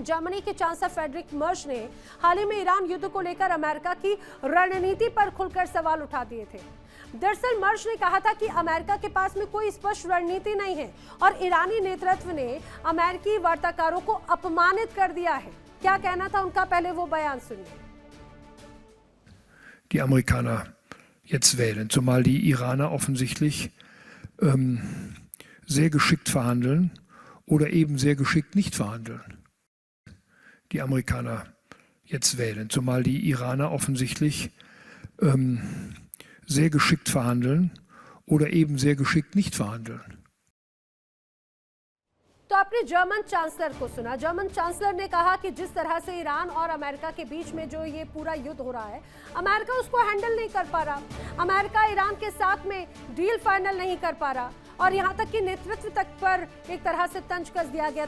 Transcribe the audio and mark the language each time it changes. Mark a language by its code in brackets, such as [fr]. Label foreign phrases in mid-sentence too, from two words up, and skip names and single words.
[hi] जर्मनी के चांसलर फ्रेडरिक मर्ज ने हाल ही में ईरान युद्ध को लेकर अमेरिका की रणनीति पर खुलकर सवाल उठा दिए थे। दरअसल मर्ज ने कहा था कि अमेरिका के पास में कोई स्पष्ट रणनीति नहीं है और ईरानी नेतृत्व ने अमेरिकी वार्ताकारों को अपमानित कर दिया है। क्या कहना था उनका, पहले वो बयान सुनिए। [de] Die Amerikaner jetzt wählen, zumal die Iraner offensichtlich sehr geschickt verhandeln oder eben sehr geschickt nicht verhandeln. Die Amerikaner jetzt wählen, zumal die Iraner offensichtlich sehr geschickt verhandeln oder eben sehr geschickt nicht verhandeln. [hi] तो आपने जर्मन चांसलर को सुना। जर्मन चांसलर ने कहा कि जिस तरह से ईरान और अमेरिका के बीच में जो ये पूरा युद्ध हो रहा है, अमेरिका उसको हैंडल नहीं कर पा रहा। अमेरिका ईरान के साथ में डील फाइनल नहीं कर पा रहा और यहाँ तक कि नेतृत्व तक पर एक तरह से तंज कस दिया गया था।